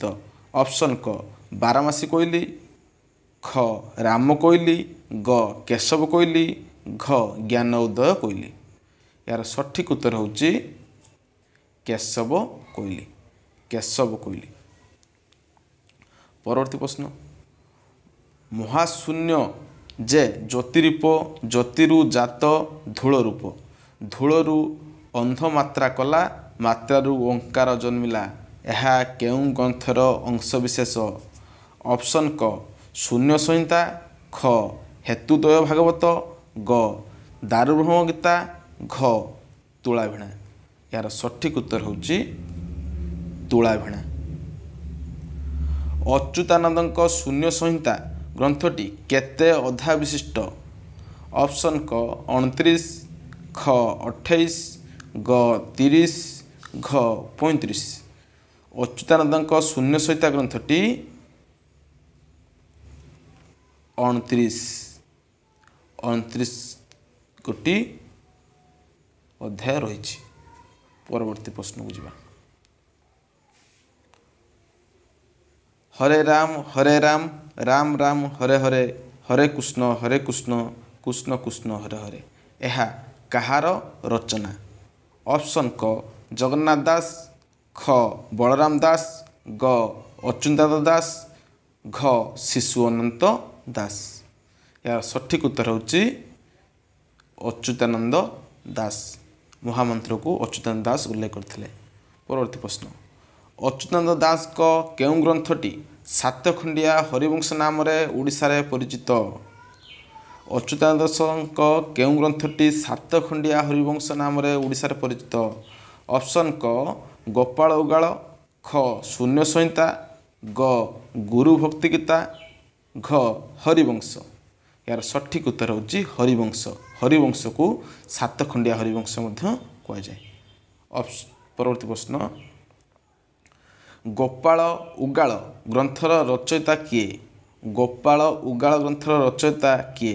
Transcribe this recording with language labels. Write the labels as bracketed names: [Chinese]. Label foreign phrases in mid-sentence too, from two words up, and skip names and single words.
[Odia] ଅପସନ କ ବାରମାସୀ କୋଇଲି, ଖ ରାମ କୋଇଲି, ଗ କେଶବ କୋଇଲି, ଘ ଜ୍ଞାନ ଉଦୟ କୋଇଲି। ଯାର ସଠିକ ଉତ୍ତର ହେଉଛି କେଶବ କୋଇଲି। ପରବର୍ତ୍ତୀ ପ୍ରଶ୍ନ ମହାଶୂନ୍ୟ ଯେ ଜ୍ୟୋତିରୂପ, ଜ୍ୟୋତିରୁ ଜାତ ଧୂଳ ରୂପ, ଧୂଳରୁ ଅନ୍ଧ ମାତ୍ରା କଳା, ମାତ୍ରାରୁ ଓଁକାର ଜନ୍ମିଲା, ଏହା କେଉଁ ଗ୍ରନ୍ଥର ଅଂଶବିଶେଷ? ଅପସନ କ ଶୂନ୍ୟ ସଂହିତା, ଖ ହେତୁଦ୍ୱୟ ଭାଗବତ, ଗ ଦାରୁବ୍ରହ୍ମ ଗୀତା, ଘ ତୁଲାଭିଣା। ଯାର ସଠିକ ଉତ୍ତର ହେଉଛି ତୁଲାଭିଣା। ଅଚ୍ୟୁତାନନ୍ଦ ଶୂନ୍ୟ ସଂହିତା ଗ୍ରନ୍ଥଟି କେତେ ଅଧ୍ୟାୟ ବିଶିଷ୍ଟ? ଅପସନ କ 29, ଖ 28, ଗ 30, ଘ 35। ଅଚ୍ୟୁତାନନ୍ଦ ଶୂନ୍ୟ ସଂହିତା ଗ୍ରନ୍ଥଟି 29 ଗୋଟି ଅଧ୍ୟାୟ ରହି। ପରବର୍ତ୍ତୀ ପ୍ରଶ୍ନ କୁ ଯିବା। [Sanskrit] हरे राम राम राम हरे हरे, हरे कृष्ण कृष्ण कृष्ण हरे हरे। [Odia] ଏହା କାହାର ରଚନା? ଅପସନ କ ଜଗନ୍ନାଥ ଦାସ, ଖ ବଳରାମ ଦାସ, ଗ ଅଚ୍ୟୁତାନନ୍ଦ ଦାସ, ଘ ଶିଶୁ ଅନନ୍ତ ଦାସ। ଯାର ସଠିକ ଉତ୍ତର ହେଉଛି ଅଚ୍ୟୁତାନନ୍ଦ ଦାସ। ମହାମନ୍ତ୍ର କୁ ଅଚ୍ୟୁତାନନ୍ଦ ଦାସ ଉଲ୍ଲେଖ କରିଥିଲେ। ପରବର୍ତ୍ତୀ ପ୍ରଶ୍ନ ଅଚ୍ୟୁତାନନ୍ଦ ଦାସ ଙ୍କ କେଉଁ ଗ୍ରନ୍ଥଟି ସାତଖଣ୍ଡିଆ ହରିବଂଶ ନାମ ରେ ଓଡ଼ିଶା ରେ ପରିଚିତ? ଅଚ୍ୟୁତାନନ୍ଦ ଦାସ ଙ୍କ କେଉଁ ଗ୍ରନ୍ଥଟି ସାତଖଣ୍ଡିଆ ହରିବଂଶ ନାମ ରେ ଓଡ଼ିଶା ରେ ପରିଚିତ? ଅପସନ କ ଗୋପାଳ ଉଗାଳ, ଖ ଶୂନ୍ୟ ସଂହିତା, ଗ ଗୁରୁ ଭକ୍ତି ଗୀତା, ଘ ହରିବଂଶ। ଯାର ସଠିକ ଉତ୍ତର ହେଉଛି ହରିବଂଶ। ହରିବଂଶ କୁ ସାତ ଖଣ୍ଡିଆ ହରିବଂଶ ମଧ୍ୟ କୁହା ଯାଏ। ପରବର୍ତ୍ତୀ ପ୍ରଶ୍ନ ଗୋପାଳ ଉଗାଳ ଗ୍ରନ୍ଥର ରଚୟିତା କିଏ? ଗୋପାଳ ଉଗାଳ ଗ୍ରନ୍ଥର ରଚୟିତା କିଏ?